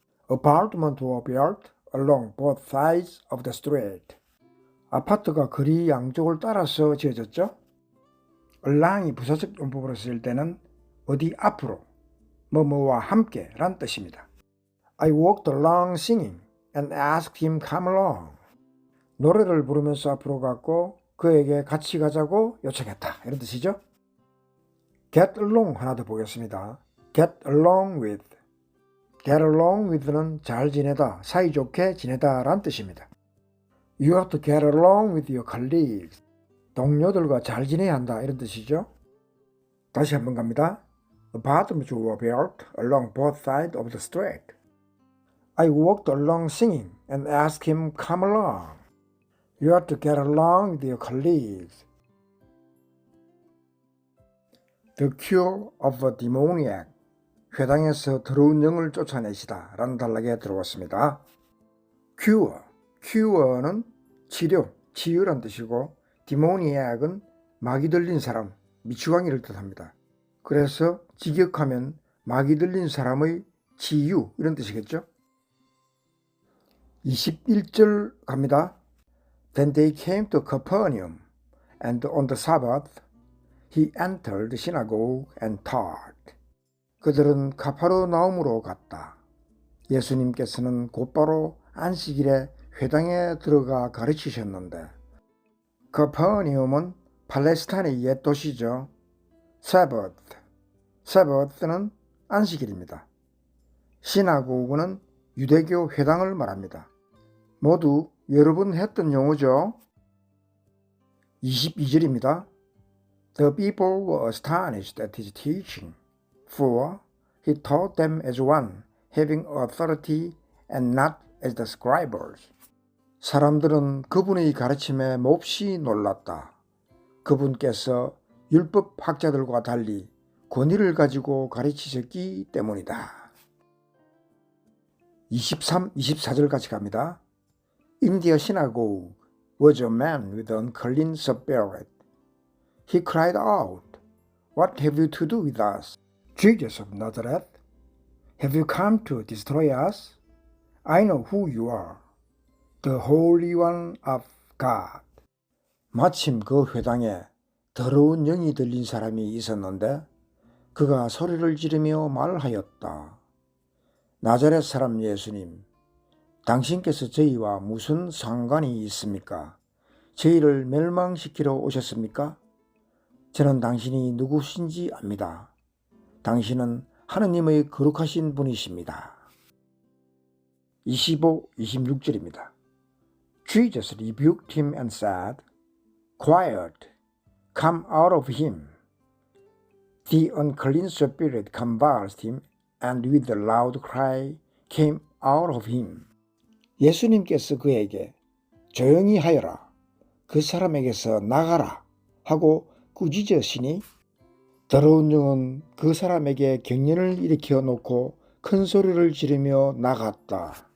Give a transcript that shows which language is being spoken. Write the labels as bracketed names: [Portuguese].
[English] Apartment were built along both sides of the street. [Korean] 아파트가 거리 양쪽을 따라서 지어졌죠. along이 부사적 용법으로 쓰일 때는 어디 앞으로, 뭐뭐와 함께 란 뜻입니다. [English] I walked along singing and asked him come along. [Korean] 노래를 부르면서 앞으로 갔고 그에게 같이 가자고 요청했다. 이런 뜻이죠. get along 하나 더 보겠습니다. [English] get along with. [Korean] get along with는 잘 지내다, 사이좋게 지내다 란 뜻입니다. [English] You have to get along with your colleagues. [Korean] 동료들과 잘 지내야 한다. 이런 뜻이죠. 다시 한번 갑니다. [English] Apartments were built along both sides of the street. I walked along singing and asked him come along. You have to get along with your colleagues. The cure of a demoniac. [Korean] 회당에서 더러운 영을 쫓아내시다 라는 단락에 들어왔습니다. cure, cure는 치료, 치유란 뜻이고 demoniac은 마귀 들린 사람, 미추광이를 뜻합니다. 그래서 직역하면 마귀 들린 사람의 치유 이런 뜻이겠죠. 21절 갑니다. [English] Then they came to Capernaum, and on the Sabbath he entered the synagogue and taught. [Korean] 그들은 가파르나움으로 갔다. 예수님께서는 곧바로 안식일에 회당에 들어가 가르치셨는데 카퍼니움은 팔레스타인의 옛 도시죠. Sabbath는 안식일입니다. 시나고그는 유대교 회당을 말합니다. 모두 여러 번 했던 용어죠. 22절입니다. [English] The people were astonished at his teaching, for he taught them as one, having authority and not as the scribes. [Korean] 사람들은 그분의 가르침에 몹시 놀랐다. 그분께서 율법 학자들과 달리 권위를 가지고 가르치셨기 때문이다. 23, 24절 같이 갑니다. [English] In their synagogue was a man with unclean spirit, He cried out, "What have you to do with us, Jesus of Nazareth? Have you come to destroy us? I know who you are, the Holy One of God." [Korean] 마침 그 회당에 더러운 영이 들린 사람이 있었는데 그가 소리를 지르며 말하였다. 나자렛 사람 예수님, 당신께서 저희와 무슨 상관이 있습니까? 저희를 멸망시키러 오셨습니까? 저는 당신이 누구신지 압니다. 당신은 하느님의 거룩하신 분이십니다. 25, 26절입니다. [English] Jesus rebuked him and said, "Quiet, come out of him." The unclean spirit convulsed him, and with a loud cry came out of him. [Korean] 예수님께서 그에게 조용히 하여라, 그 사람에게서 나가라 하고 꾸짖으시니 더러운 영은 그 사람에게 경련을 일으켜 놓고 큰 소리를 지르며 나갔다.